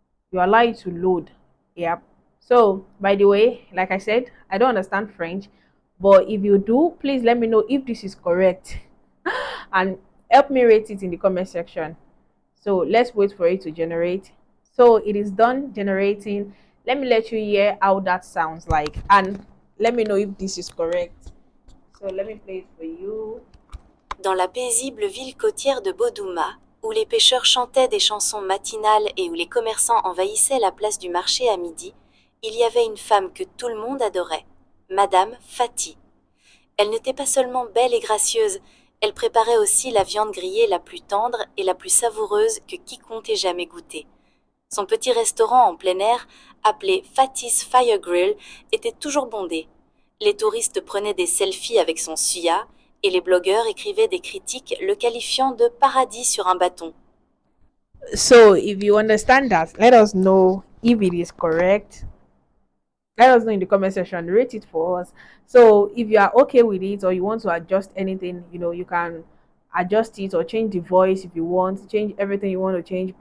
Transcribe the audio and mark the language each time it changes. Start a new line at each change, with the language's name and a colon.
English: You allow it to load. Yep. So by the way, like I said, I don't understand French, but if you do, please let me know if this is correct and help me rate it in the comment section. So let's wait for it to generate. So it is done generating. Let me let you hear how that sounds like, and let me know if this is correct. So let me play it for you.
French: Dans la paisible ville côtière de Bodouma, où les pêcheurs chantaient des chansons matinales et où les commerçants envahissaient la place du marché à midi, il y avait une femme que tout le monde adorait, Madame Fatih. Elle n'était pas seulement belle et gracieuse, elle préparait aussi la viande grillée la plus tendre et la plus savoureuse que quiconque ait jamais goûté. Son petit restaurant en plein air, appelé Fatih's Fire Grill, était toujours bondé. Les touristes prenaient des selfies avec son suya, et les blogueurs écrivaient des critiques le qualifiant de paradis sur un bâton.
English: So if you understand that, let us know if it is correct. Let us know in the comment section. Rate it for us. So if you are okay with it or you want to adjust anything, you can adjust it or change the voice if you want, change everything you want to change.